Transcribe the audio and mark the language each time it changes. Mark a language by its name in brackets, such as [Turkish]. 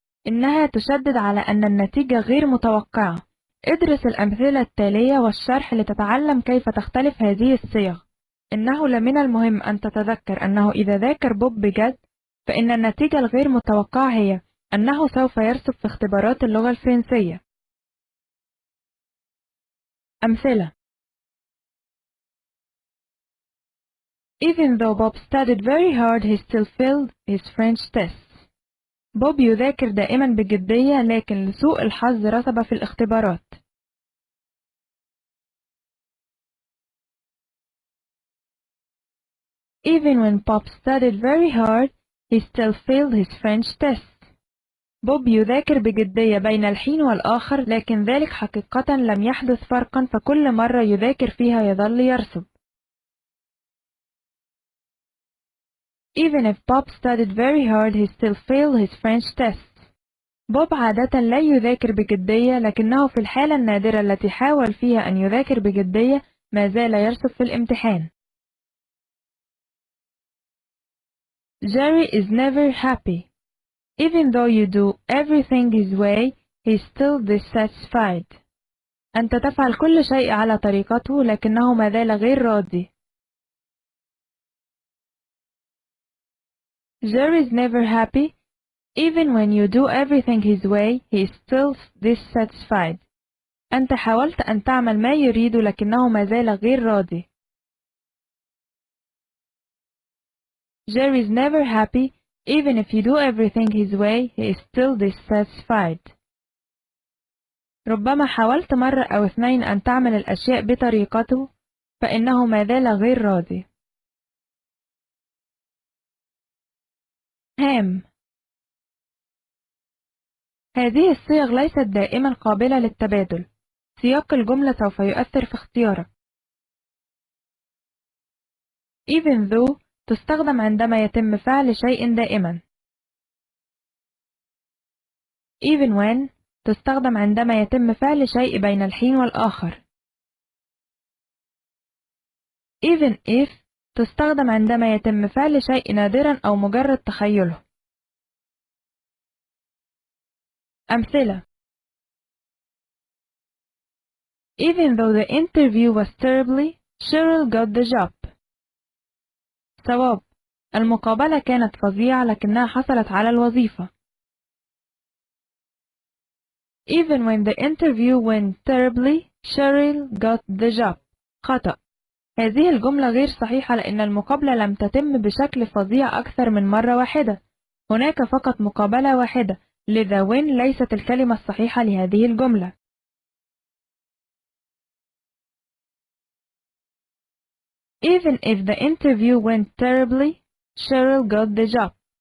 [Arabic] إنها تشدد على أن النتيجة غير متوقعة. ادرس الأمثلة التالية والشرح لتتعلم كيف تختلف هذه الصيغ. إنه لمن المهم أن تتذكر أنه إذا ذاكر بوب بجد، فإن النتيجة الغير متوقعة هي أنه سوف يرسب في اختبارات اللغة الفرنسية. أمثلة: [English] Even though Bob studied very hard, he still failed his French tests. [Arabic] بوب يذاكر دائما بجدية، لكن لسوء الحظ رسب في الاختبارات. [English] Even when Bob studied very hard, he still failed his French tests. [Arabic] بوب يذاكر بجدية بين الحين والآخر، لكن ذلك حقيقة لم يحدث فرقا، فكل مرة يذاكر فيها يظل يرسب. [English] Even if Bob studied very hard, he still failed his French tests. [Arabic] بوب عادة لا يذاكر بجدية، لكنه في الحالة النادرة التي حاول فيها أن يذاكر بجدية ما زال يرسب في الامتحان. [English] Jerry is never happy. Even though you do everything his way, he's still dissatisfied. [Arabic] أنت تفعل كل شيء على طريقته، لكنه ما زال غير راضي. [English] Jerry is never happy. Even when you do everything his way, he's still dissatisfied. [Arabic] أنت حاولت أن تعمل ما يريد، لكنه ما زال غير راضي. [English] Jerry is never happy. Even if you do everything his way, he is still dissatisfied. [Arabic] ربما حاولت مرة أو اثنين أن تعمل الأشياء بطريقته، فإنه ما زال غير راضي. هام. هذه الصيغ ليست دائما قابلة للتبادل. سياق الجملة سوف يؤثر في اختيارك. [English] Even though [Arabic] تستخدم عندما يتم فعل شيء دائما. [English] Even when [Arabic] تستخدم عندما يتم فعل شيء بين الحين والآخر. [English] Even if [Arabic] تستخدم عندما يتم فعل شيء نادرا أو مجرد تخيله. أمثلة: [English] Even though the interview was terribly, Cheryl got the job. [Arabic] صواب: المقابلة كانت فظيعة لكنها حصلت على الوظيفة. [English] Even when the interview went terribly, Cheryl got the job. [Arabic] خطأ: هذه الجملة غير صحيحة لأن المقابلة لم تتم بشكل فظيع أكثر من مرة واحدة. هناك فقط مقابلة واحدة، لذا when ليست الكلمة الصحيحة لهذه الجملة. [English] Even if the interview went terribly, Cheryl got the job.